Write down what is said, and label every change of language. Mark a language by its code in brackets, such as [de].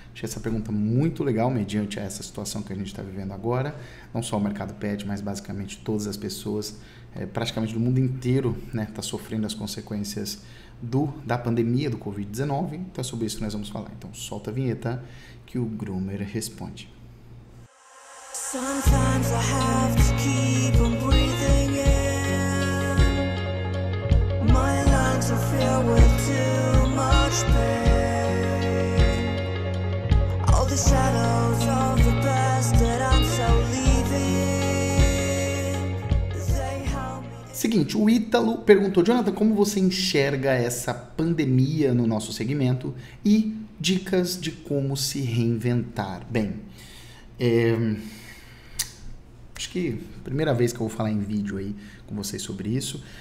[pt] Achei essa pergunta muito legal, mediante essa situação que a gente está vivendo agora. Não só o mercado pet, mas basicamente todas as pessoas, praticamente do mundo inteiro, tá sofrendo as consequências da pandemia do Covid-19. Então é sobre isso que nós vamos falar. Então solta a vinheta que o Groomer responde. [en] Sometimes I have to keep on breathing in. My lungs are filled with too much pain. All the shadows of the past that I'm so leaving. They help me. [pt] Seguinte, o Ítalo perguntou, Jonathan, como você enxerga essa pandemia no nosso segmento e dicas de como se reinventar? Bem, acho que primeira vez que eu vou falar em vídeo aí com vocês sobre isso.